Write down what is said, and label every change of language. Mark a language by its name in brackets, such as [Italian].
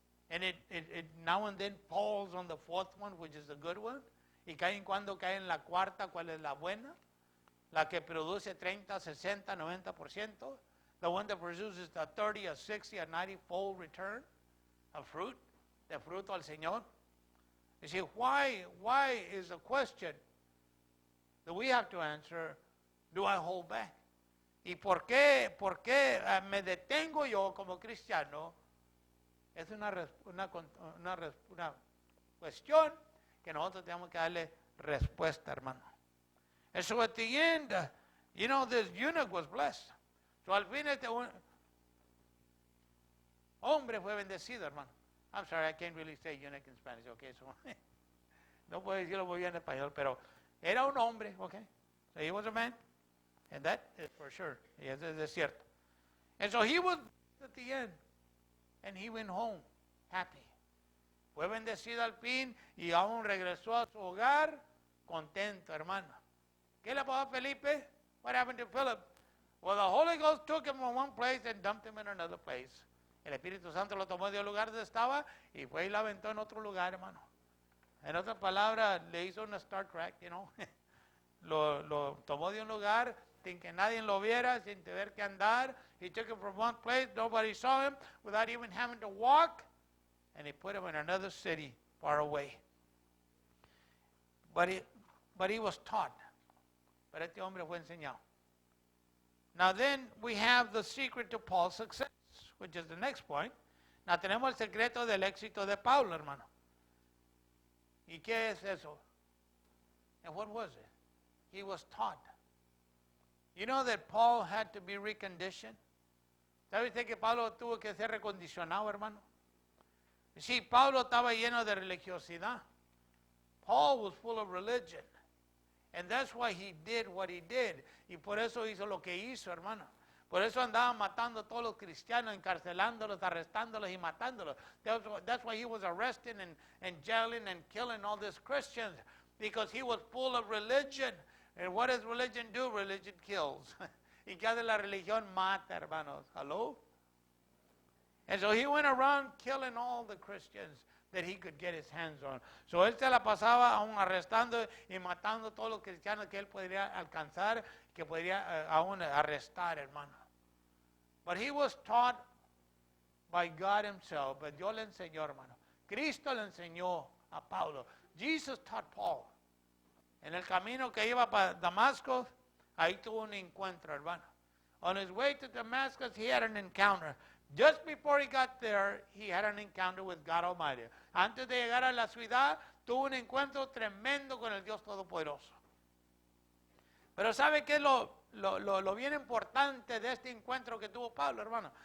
[English] And it now and then falls on the fourth one, which is the good one. [Spanish] Y cae cuando cae en la cuarta, ¿cuál es la buena? La que produce 30, 60, 90%. [English] The one that produces a 30, a 60, a 90-fold return of fruit, [Spanish] de fruto al Señor. [English] You see, why is a question that we have to answer, do I hold back? [Spanish] ¿Y por qué me detengo yo como cristiano? Es una cuestión que nosotros tenemos que darle respuesta, hermano. [English] And so at the end, this eunuch was blessed. [Spanish] So al fin este hombre fue bendecido, hermano. [English] I'm sorry, I can't really say eunuch in Spanish, okay? [Spanish] So, no puedo decirlo muy bien en español, pero era un hombre, okay? [English] So he was a man, and that is for sure. [Spanish] Y eso es cierto. [English] And so he was at the end, and he went home happy. [Spanish] Fue bendecido al fin y aún regresó a su hogar contento, hermano. ¿Qué le pasó a Felipe? [English] What happened to Philip? Well, the Holy Ghost took him from one place and dumped him in another place. [Spanish] El Espíritu Santo lo tomó de un lugar donde estaba y fue y lo aventó en otro lugar, hermano. En otras palabras, le hizo una Star Trek, lo tomó de un lugar sin que nadie lo viera, sin tener que andar. [English] He took him from one place, nobody saw him, without even having to walk, and he put him in another city far away. But he was taught. [Spanish] Pero este hombre fue enseñado. [English] Now then, we have the secret to Paul's success, which is the next point. [Spanish] Now tenemos el secreto del éxito de Pablo, hermano. ¿Y qué es eso? [English] And what was it? He was taught. You know that Paul had to be reconditioned? [Spanish] ¿Sabe usted que Pablo tuvo que ser recondicionado, hermano? Sí, Pablo estaba lleno de religiosidad. [English] Paul was full of religion. And that's why he did what he did. [Spanish] Y por eso hizo lo que hizo, hermano. Por eso andaba matando a todos los cristianos, encarcelándolos, arrestándolos y matándolos. [English] That's why he was arresting and jailing and killing all these Christians. Because he was full of religion. And what does religion do? Religion kills. [Spanish] ¿Y qué hace la religión? Mata, hermanos. [English] Hello? And so he went around killing all the Christians. that he could get his hands on. [Spanish] So él se la pasaba aún arrestando y matando a todos los cristianos que él podría alcanzar, que podría aún arrestar, hermano. [English] But he was taught by God himself. [Spanish] But Dios le enseñó, hermano. Cristo le enseñó a Pablo. [English] Jesus taught Paul. [Spanish] En el camino que iba para Damasco, ahí tuvo un encuentro, hermano. [English] On his way to Damascus, he had an encounter. Just before he got there, he had an encounter with God Almighty. [Spanish] Antes de llegar a la ciudad, tuvo un encuentro tremendo con el Dios Todopoderoso. Pero ¿sabe qué es lo bien importante de este encuentro que tuvo Pablo, hermano?